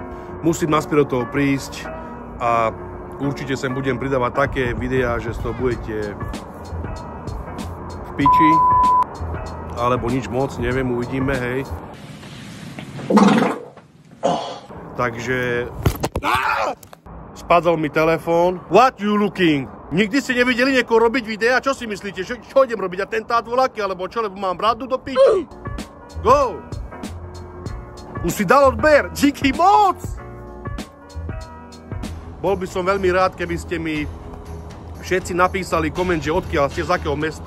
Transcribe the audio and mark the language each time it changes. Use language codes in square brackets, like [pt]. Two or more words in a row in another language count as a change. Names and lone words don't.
[sk] Musím naspäť do toho prísť a určite sem budem pridávať také videá, že z toho budete v piči. Alebo nič moc, neviem, uvidíme, hej. Takže... Spadol mi telefón. [en] What you looking? [sk] Nikdy ste nevideli niekoho robiť videa? Čo si myslíte? Čo idem robiť? Atentát voľaký? Alebo čo? Lebo mám bradu do piči. Go! Už si dal odber. Díky moc! Bol by som veľmi rád, keby ste mi všetci napísali koment, že odkiaľ ste, z akého mesta.